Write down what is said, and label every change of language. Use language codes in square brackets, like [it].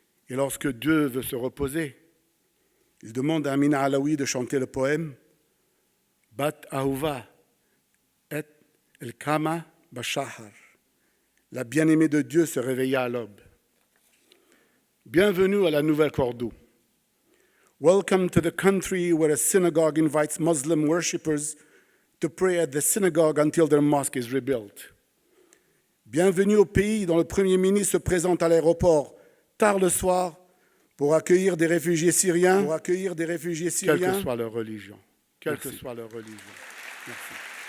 [fr] Et lorsque Dieu veut se reposer, il demande à Amina Alaoui de chanter le poème « Bat Ahuva et el Kama Bashahar ». La bien-aimée de Dieu se réveilla à l'aube. Bienvenue à la Nouvelle Cordoue. [en] Welcome to the country where a synagogue invites Muslim worshippers to pray at the synagogue until their mosque is rebuilt. [fr] Bienvenue au pays dont le Premier ministre se présente à l'aéroport tard le soir pour accueillir des réfugiés syriens, quelle que soit leur religion. Quelle que soit leur religion. Merci.